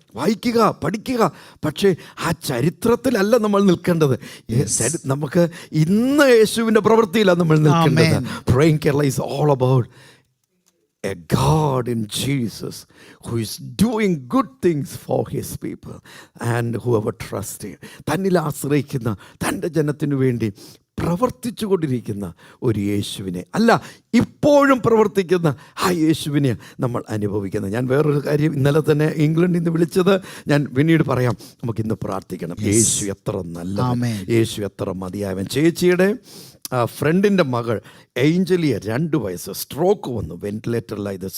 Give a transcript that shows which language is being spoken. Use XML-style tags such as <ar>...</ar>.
<ml>വായിക്കുക, പഠിക്കുക. പക്ഷേ ആ ചരിത്രത്തിലല്ല നമ്മൾ നിൽക്കേണ്ടത്. നമുക്ക് ഇന്ന് യേശുവിൻ്റെ പ്രവൃത്തിയിലാണ് നമ്മൾ നിൽക്കേണ്ടത്.</ml> <en>Praying Kerala is all about a God in Jesus who is doing good things for his people and whoever trusts him.</en> <ml>തന്നിൽ ആശ്രയിക്കുന്ന തൻ്റെ ജനത്തിനു വേണ്ടി പ്രവർത്തിച്ചു കൊണ്ടിരിക്കുന്ന ഒരു യേശുവിനെ അല്ല, ഇപ്പോഴും പ്രവർത്തിക്കുന്ന ആ യേശുവിനെ നമ്മൾ അനുഭവിക്കുന്നത്. ഞാൻ വേറൊരു കാര്യം ഇന്നലെ തന്നെ ഇംഗ്ലണ്ടിൽ നിന്ന് വിളിച്ചത് ഞാൻ പിന്നീട് പറയാം. നമുക്കിന്ന് പ്രാർത്ഥിക്കണം. യേശു എത്ര നല്ലവൻ, യേശു എത്ര മതിയായവൻ. ചേച്ചിയുടെ ഫ്രണ്ടിൻ്റെ മകൾ ഏഞ്ചലിയ 2 വയസ്സ്, സ്ട്രോക്ക് വന്നു, വെന്റിലേറ്ററിലായത്.</ml>